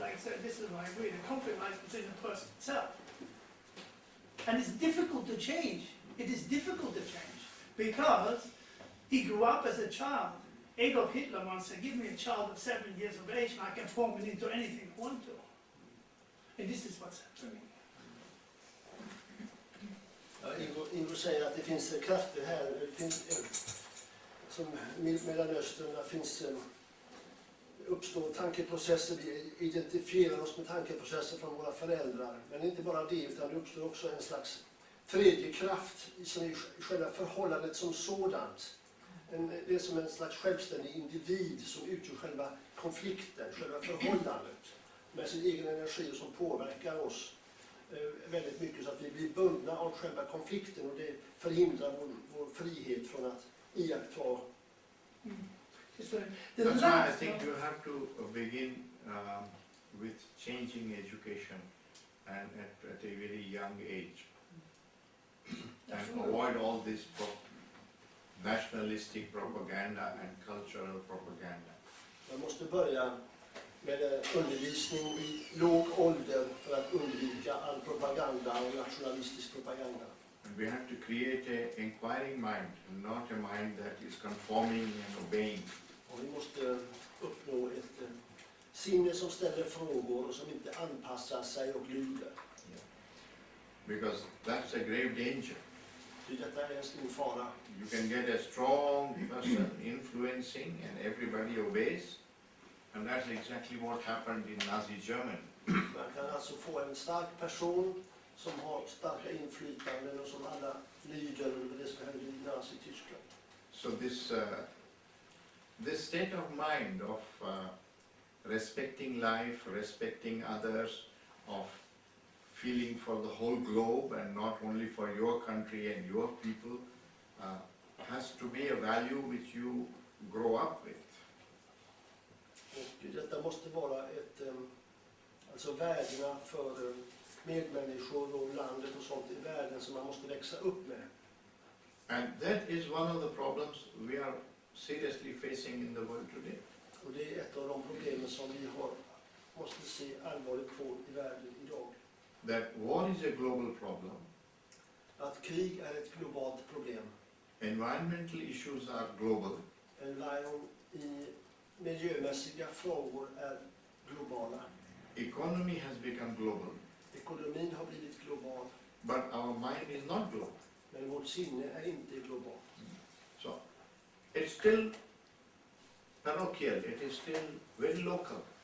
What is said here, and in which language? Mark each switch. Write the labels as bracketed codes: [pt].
[en] Like I said, this is what I agree. The conflict lies within the person itself. And it's difficult to change. It is difficult to change because he grew up as a child. Adolf Hitler once said, give me a child of 7 years of age and I can form it into anything I want to. And this is what's happening. [sv] Ja, Ingo säger att det finns krafter här, det finns, som Mellanöstern, där finns, uppstår tankeprocesser, vi identifierar oss med tankeprocesser från våra föräldrar. Men inte bara det, utan det uppstår också en slags tredje kraft som är själva förhållandet som sådant. Det är som en slags självständig individ som utgör själva konflikten, själva förhållandet med sin egen energi och som påverkar oss väldigt mycket så att vi blir bundna av själva konflikten och det förhindrar vår frihet från att iaktta. [en] That's why I think you have to begin with changing education and at a very young age and avoid all this nationalistic propaganda and cultural propaganda. [sv] Man måste börja med undervisning i låg ålder för att undvika all propaganda och nationalistisk propaganda. [en] And we have to create an inquiring mind, not a mind that is conforming and obeying. [sv] Och vi måste uppnå ett sinne som ställer frågor och som inte anpassar sig och lyder. [en] Because that's a grave danger. [sv] Detta är en stor fara. [en] You can get a strong person influencing and everybody obeys. And that's exactly what happened in Nazi Germany. [sv] Man kan alltså få en stark person som har starka inflytanden och som alla lyder under det som hände i Nazi-Tyskland. [en] So this state of mind of respecting life, respecting others, of feeling for the whole globe and not only for your country and your people has to be a value which you grow up with. [sv] Och detta måste vara alltså värdena för medmänniskor och landet och sånt i världen som man måste växa upp med. [en] And that is one of the problems we are seriously facing in the world today. [sv] Och det är ett av de problemen som vi måste se allvarligt på i världen idag. [en] That war is a global problem. [sv] Att krig är ett globalt problem. [en] environmental issues are global. [sv] I miljömässiga frågor är globala. [en] Economy has become global. [sv] Ekonomin har blivit global. [en] But our mind is not global. [sv] Men vårt sinne är inte globalt. [en] So, it's still parochial, it is still very local.